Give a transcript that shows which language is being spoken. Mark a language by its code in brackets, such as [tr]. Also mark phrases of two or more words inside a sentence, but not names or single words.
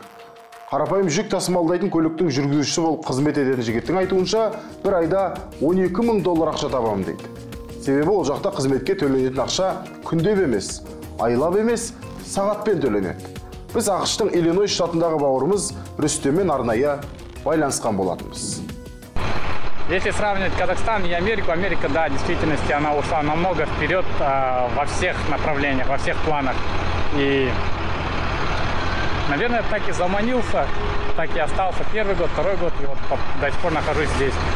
[kk] Қарапайым жүк тасымалдайтын көліктің жүргізушісі болып қызмет ететін жігіттің айтуынша, бір айда $12 мың ақша табамын дейді. Себебі ол жақта қызметке төленетін ақша күндеп емес, айлап емес, сағатпен төленеді. Біз ақштың Иллинойс штатындағы бауырымыз Рүстеммен арнайы байланысқан болатынбыз. [ru] Если сравнивать Казахстан и Америку, Америка, да, в действительности она ушла намного вперед во всех направлениях, во всех планах. И, наверное, так и заманился, так и остался первый год, второй год, и вот до сих пор нахожусь здесь.